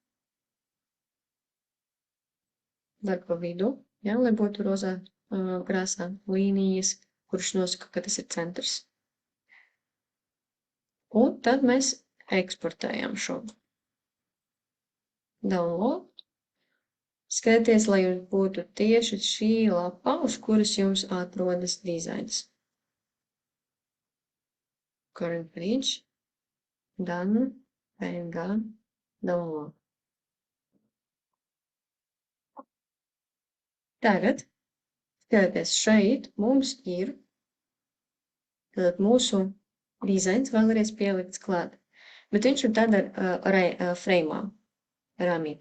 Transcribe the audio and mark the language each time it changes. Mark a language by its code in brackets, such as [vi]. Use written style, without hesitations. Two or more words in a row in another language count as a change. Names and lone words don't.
[lv] Dar pa vidu, ja, lai būtu rozā krāsā līnijas, kurš nosaka, ka tas ir centrs. Un tad mēs eksportējam šo. Download. Skaties, lai jums būtu tieši šī lapa, uz kuras jums atrodas dizains. [en] Current page. Done. [lv] PNG. Download. Tagad, skaties, šeit mums ir mūsu dizains vēlreiz pielikts klāt, bet viņš ir tādā freimā, rāmītī.